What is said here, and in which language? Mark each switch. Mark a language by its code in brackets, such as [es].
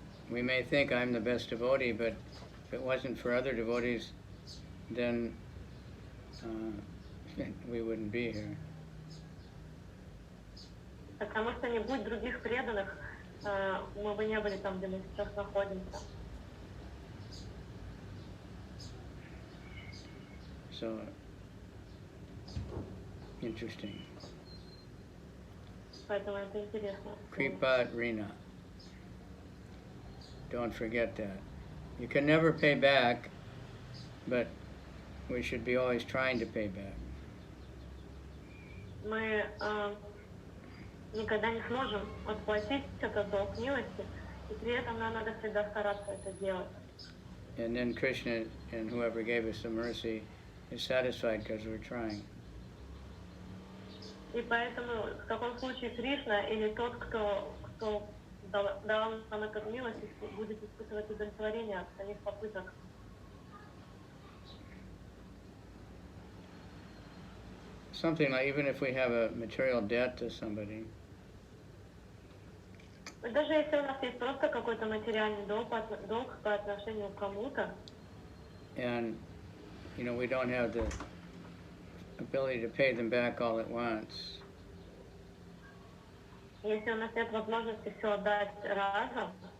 [en] We may think I'm the best devotee, but if it wasn't for other devotees, then we wouldn't be here. [ru] Потому что не будь других преданных, мы бы не были там, где мы сейчас находимся. [en] So interesting. [ru] Поэтому это интересно. [sa] Kripa Rina. [en] Don't forget that. You can never pay back, but we should be always trying to pay back. [ru] Мы никогда не сможем отплатить этот долг милости, и при этом нам надо всегда стараться это делать. [en] And then Krishna and whoever gave us the mercy is satisfied because we're trying. [ru] И поэтому в таком случае Кришна или тот, кто дал нам эту милость, будет испытывать удовлетворение от самих попыток. [en] Something like even if we have a material debt to somebody. [ru] Даже если у нас есть просто какой-то материальный долг по отношению к кому-то. [en] And we don't have the ability to pay them back all at once. [ru] Если у нас нет возможности все отдать разом,